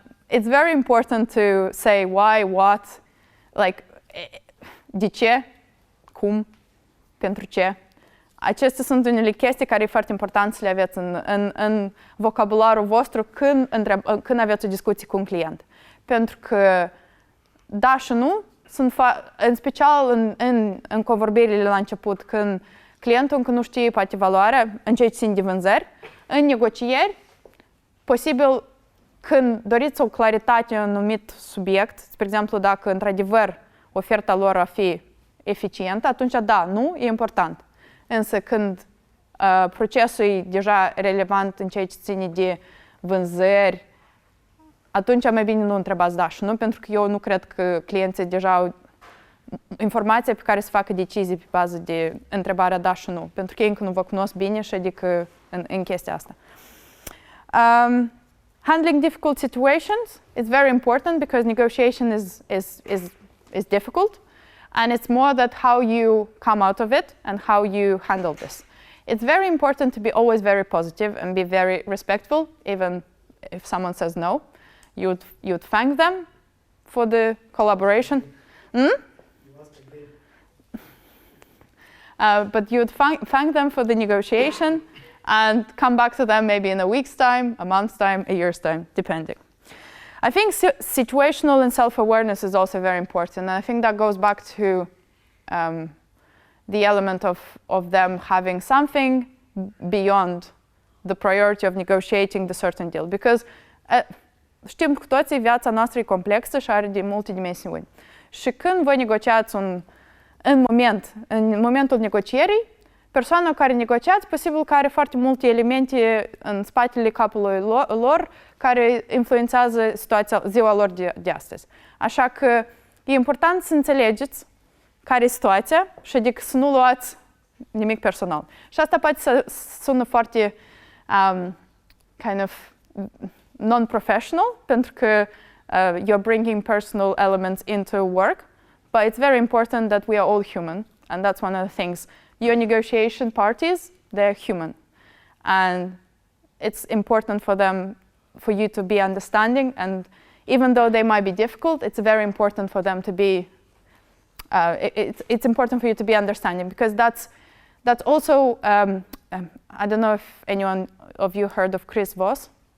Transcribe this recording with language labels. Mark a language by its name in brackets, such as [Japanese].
[English] It's very important to say why, what, like [Romanian] de ce, cum, pentru ce. Acestea sunt unele chestii care e foarte important să le aveți în vocabularul vostru când aveți o discuție cu un client. Pentru că da și nu, în special în convorbirile la început, când clientul încă nu știe poate valoarea în ceea ce ține de vânzări, în negocieri, posibil când doriți o claritate în un anumit subiect, spre exemplu dacă într-adevăr oferta lor va fi eficientă, atunci da, nu, e important. Însă când procesul e deja relevant în ceea ce ține de vânzări, atunci mai bine nu întrebați da și nu, pentru că eu nu cred că clienții deja au informația pe care să facă decizii pe bază de întrebarea da și nu, pentru că ei încă nu vă cunosc bine și adică în chestia asta. [English] Handling difficult situations is very important because negotiation is difficult, and it's more that how you come out of it and how you handle this. It's very important to be always very positive and be very respectful, even if someone says no. You'd thank them for the collaboration. But you'd thank them for the negotiation and come back to them maybe in a week's time, a month's time, a year's time, depending. I think situational and self-awareness is also very important. And I think that goes back to the element of them having something beyond the priority of negotiating the certain deal. [Romanian] Because știm cu toții, viața noastră e complexă și are de multe dimensiuni. Și când voi negociați în momentul negocierii, persoana care negociați, posibil că are foarte multe elemente în spatele capului lor care influențează ziua lor de astăzi. Așa că e important să înțelegeți care e situația și adică să nu luați nimic personal. Și asta poate să sună foarte [English] kind of non-professional, [Romanian] pentru că [English] you're bringing personal elements into work, but it's very important that we are all human, and that's one of the things. Your negotiation parties, they're human, and it's important for you to be understanding, and even though they might be difficult, it's very important for them to be, it's important for you to be understanding, because that's also, I don't know if anyone of you heard of Chris Voss.